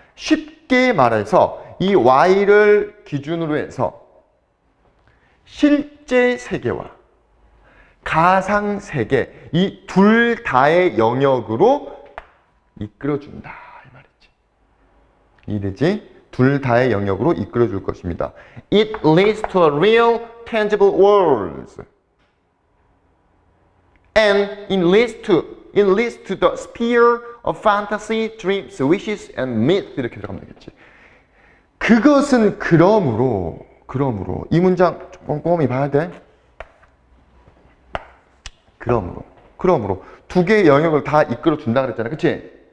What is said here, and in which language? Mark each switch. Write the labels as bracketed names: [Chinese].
[Korean] 쉽게 말해서, 이 Y를 기준으로 해서 실제 세계와 가상 세계 이 둘 다의 영역으로 이끌어준다 이 말이지. 이해되지? 둘 다의 영역으로 이끌어줄 것입니다. [English] It leads to a real, tangible world. And it leads to the sphere of fantasy, dreams, wishes, and myth [Korean] 이렇게 들어가면 되겠지. 그것은 그러므로 이 문장 꼼꼼히 봐야 돼. 그러므로 두 개의 영역을 다 이끌어 준다 그랬잖아. 그치?